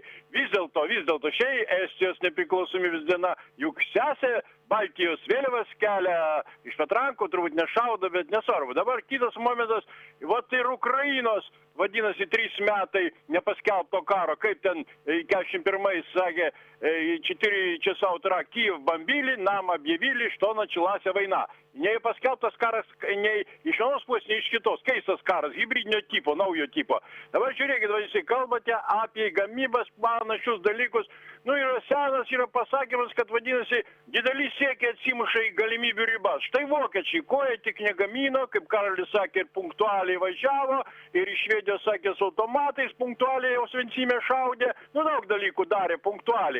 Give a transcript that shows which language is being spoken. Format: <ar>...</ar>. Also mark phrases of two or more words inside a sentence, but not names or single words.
<lt>Vis dėlto, šiai Estijos nepriklausomybės diena, juk sesė Baltijos vėliavas kelia iš patrankų, turbūt nešaudo, bet nesvarbu. Dabar kitas momentas, ir Ukrainos, vadinasi, 3 metai nepaskelbto karo, kaip ten 41-й sakė,</lt> <ru>4 часа утра Киев бомбили, нам объявили, что началась война.</ru> <lt>Не paskelbtas karas nei iš vienos pusės, nei iš kitos. Keistas karas, hibridinio tipo, naujo tipo. Dabar žiūrėkit, vadinasi, kalbate apie gamybas, panašius dalykus. Senas yra pasakymas, kad vadinasi, dideli siekiai atsimuša į galimybių ribas. Štai vokiečiai, ko jie tik negamino, kaip Karolis sakė, ir punktualiai važiavo, ir iš Švedijos sakė, su automatais punktualiai Osvencime šaudė, daug dalykų darė punktualiai.</lt>